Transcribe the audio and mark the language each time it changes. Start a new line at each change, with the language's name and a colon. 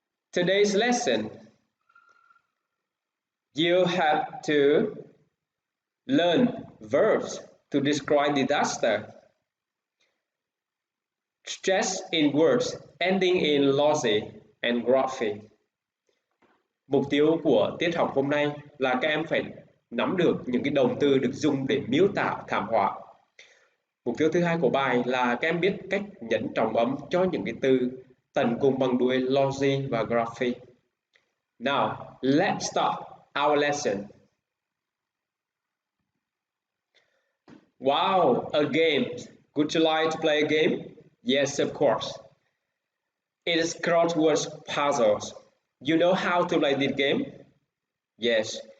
English: Today's lesson, you have to learn verbs to describe disaster. Stress in words ending in Logy and Graphy.
Vietnamese: Mục tiêu của tiết học hôm nay là các em phải nắm được những cái động từ được dùng để miêu tả thảm họa. Mục tiêu thứ hai của bài là các em biết cách nhấn trọng âm cho những cái từ tận cùng bằng đuôi Logy và Graphy.
English: Now, let's start our lesson. Wow, a game. Would you like to play a game? Yes, of course. It is crossword puzzles. You know how to play this game? Yes.